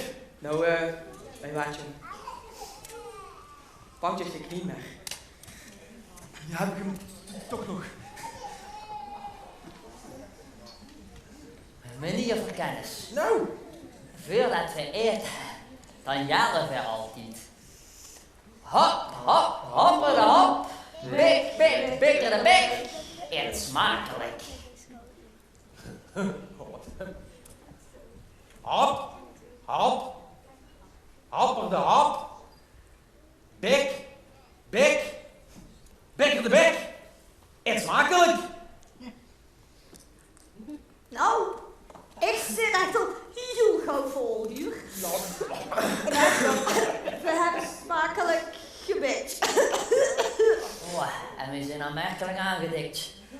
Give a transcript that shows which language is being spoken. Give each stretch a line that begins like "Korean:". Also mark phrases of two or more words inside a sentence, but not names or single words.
Dutch: Nou, bij waardje. Pak je knie weg. Ja, heb ik hem toch nog. Meneer Verkennis. Nou. Voordat we eten, dan jaren we altijd. Hop, hop, hopperde hop. Bik, bik, bikkerde bik. Eet smakelijk. Hop, hop, hopperde hop. Bik, bik, bikkerde bik. Eet smakelijk. Nou, ik zit echt al heel gauw vol hier. We hebben smakelijk gebit. Oh, en we zijn aanmerkelijk aangedikt.